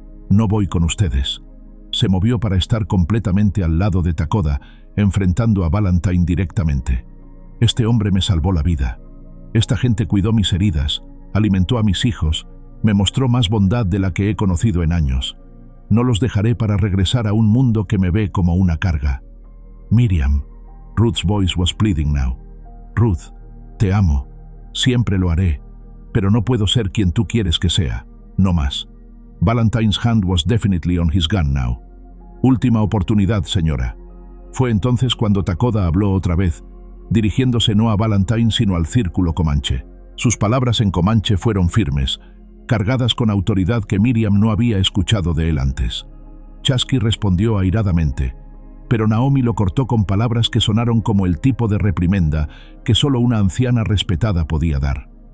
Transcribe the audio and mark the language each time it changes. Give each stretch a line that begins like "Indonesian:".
Spanish: No voy con ustedes. Se movió para estar completamente al lado de Takoda, enfrentando a Valentine directamente. Este hombre me salvó la vida. Esta gente cuidó mis heridas, alimentó a mis hijos, me mostró más bondad de la que he conocido en años. No los dejaré para regresar a un mundo que me ve como una carga.
English: Miriam, Ruth's voice was pleading now.
Spanish: Ruth, te amo, siempre lo haré, pero no puedo ser quien tú quieres que sea, no más.
English: Valentine's hand was definitely on his gun now.
Spanish: Última oportunidad, señora. Fue entonces cuando Takoda habló otra vez, dirigiéndose no a Valentine sino al círculo Comanche. Sus palabras en Comanche fueron firmes, cargadas con autoridad que Miriam no había escuchado de él antes. Chasqui respondió airadamente, pero Naomi lo cortó con palabras que sonaron como el tipo de reprimenda que solo una anciana respetada podía dar.